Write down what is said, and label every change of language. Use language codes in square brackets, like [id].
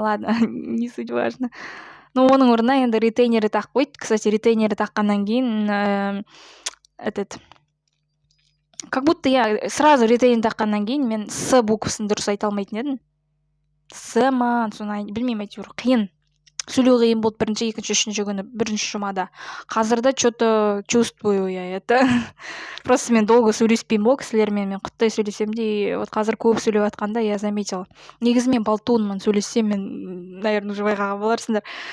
[ru] Ладно, не суть важно. [kk] Но оның орнына енді ретейнері тақып қойды. Кстати, ретейнері таққаннан кейін [ru] как будто я сразу [kk] ретейн таққаннан кейін мен с буквасын дұрыс айта алмайтын едім. С ма, соны білмеймін, әйтеуір қиын. Сөйлеу қиын болды бірінші, екінші, үшінші күні, бірінші жұмада. [ru] Қазірде что-то чувствую я это. [kk] Просто мен долго сөйлеспеймін ғой кісілермен, мен құттай сөйлесем де, вот қазір көп сөйлеп жатқанда [ru] я заметила. [kk] Негізі мен болтунмын, сөйлессем мен, наверное, уже байқаған боларсыңдар.